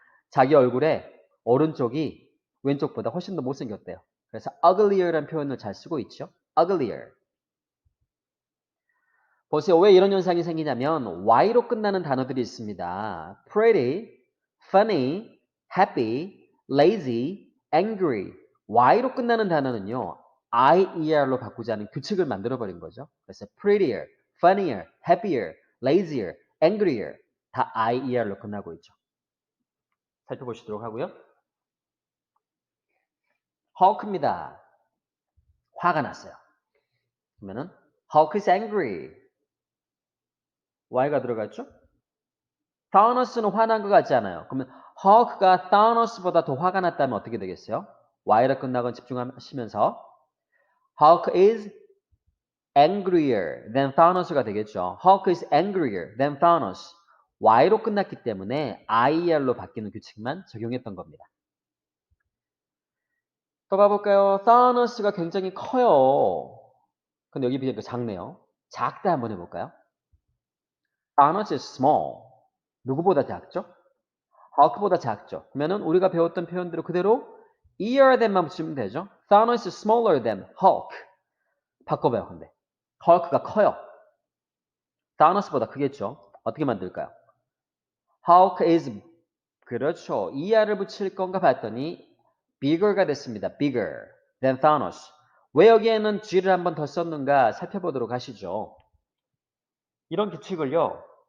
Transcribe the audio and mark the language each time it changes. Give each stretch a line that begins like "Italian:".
Korean: 자기 얼굴에 오른쪽이 왼쪽보다 훨씬 더 못생겼대요. 그래서 uglier라는 표현을 잘 쓰고 있죠. uglier. 보세요. 왜 이런 현상이 생기냐면 y로 끝나는 단어들이 있습니다. pretty, funny, happy, lazy, angry. y로 끝나는 단어는요. IER로 바꾸자는 규칙을 만들어버린 거죠. 그래서 prettier, funnier, happier, lazier, angrier 다 IER로 끝나고 있죠. 살펴보시도록 하고요. Hulk입니다. 화가 났어요. 그러면은
English: Hulk is angry.
Korean: Y가 들어갔죠? 타노스는 화난 것 같지 않아요. 그러면 Hulk가 타노스보다 더 화가 났다면 어떻게 되겠어요? Y로 끝나건 집중하시면서
English: Hulk is angrier than Thanos
Korean: 가 되겠죠.
English: Hulk is angrier than Thanos.
Korean: Y로 끝났기 때문에 IER로 바뀌는 규칙만 적용했던 겁니다. 또 가볼까요? Thanos가 굉장히 커요. 근데 여기 비해서 작네요. 작다 한번 해볼까요?
English: Thanos is small.
Korean: 누구보다 작죠? Hulk보다 작죠. 그러면은 우리가 배웠던 표현대로 그대로 ear than만 붙이면 되죠.
English: Thanos is smaller than Hulk.
Korean: 바꿔봐요, 근데. Hulk가 커요. Thanos보다 크겠죠. 어떻게 만들까요? Hulk is 그렇죠. er를 붙일 건가 봤더니 bigger가 됐습니다.
English: bigger than Thanos.
Korean: 왜 여기에는 G를 한 번 더 썼는가 살펴보도록 하시죠. 이런 규칙을요.